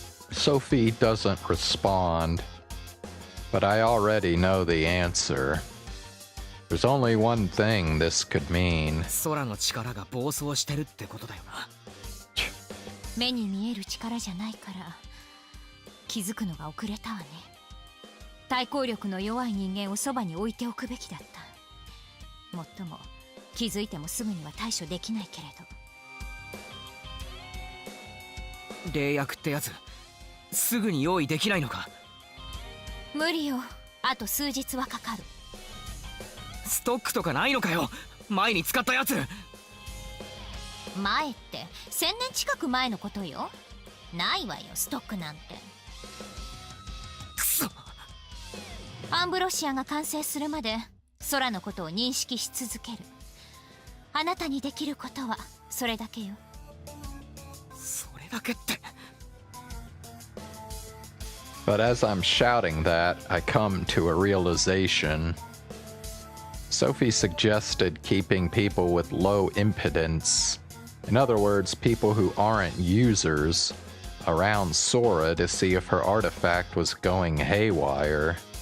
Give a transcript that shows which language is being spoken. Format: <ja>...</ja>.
<en>Sophie doesn't respond, but I already know the answer. There's only one thing this could mean.</en> <ja>空の力が暴走してるってことだよな。目に見える力じゃないから気づくのが遅れたわね。対抗力の弱い人間をそばに置いておくべきだった。もっとも気づいてもすぐには対処できないけれど。霊薬ってやつすぐに用意できないのか？無理よ、あと数日はかかる。ストックとかないのかよ、前に使ったやつ。前って1000年近く前のことよ。ないわよストックなんて。くそ。アンブロシアが完成するまで空のことを認識し続ける。あなたにできることはそれだけよ。それだけって。</ja> <en>But as I'm shouting that, I come to a realization. Sophie suggested keeping people with low impedance, in other words, people who aren't users, around Sora to see if her artifact was going haywire.</en>